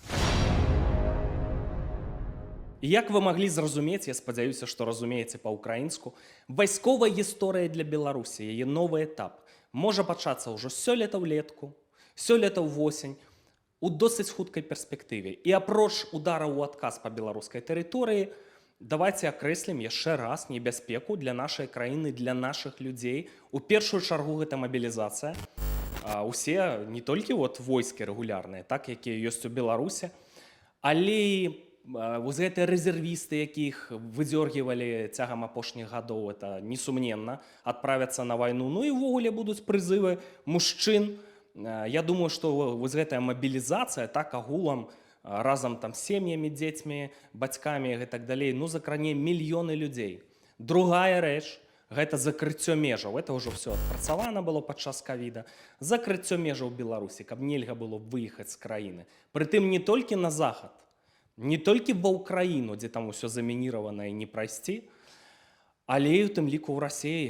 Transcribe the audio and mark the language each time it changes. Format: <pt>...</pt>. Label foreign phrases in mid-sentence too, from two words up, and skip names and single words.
<uk>І як ви могли зрозуміти, я сподіваюся, що розумієте по-українську, військова історія для Білорусі, її новий етап, може початися вже сьогодні влітку, сьогодні в осінь, у досить хуткій перспективі. І апроч удара у адказ по білоруській території, давайте окреслим ще раз небезпеку для нашої країни, для наших людей. У першу чергу це мобілізація. Усе, не тільки війська регулярні, так, які є у Білорусі, але</uk> <ru>вот эти резервисты, яких выдергивали тягом апошніх годов, это несумненно, отправятся на войну. Ну и ввогуле будут призывы мужчин. Я думаю, что вот эта мобилизация,</ru> <be>так агулам, разом там</be> <ru>с семьями, детьми, батьками и так далее,</ru> <uk>ну закране мільйони людей.</uk> <be>Другая рэч, гэта закрыццё межаў.</be> <ru>Это ўжо все</ru> <be>адпрацавана было падчас ковіда. Закрыццё межаў Беларусі, каб нельга было выехаць з краіны. Прытым не толькі на захад, не толькі ва ўкраіну, дзе там усё замініравана і не прайсці, але і у тым ліку ў Расіі.</be>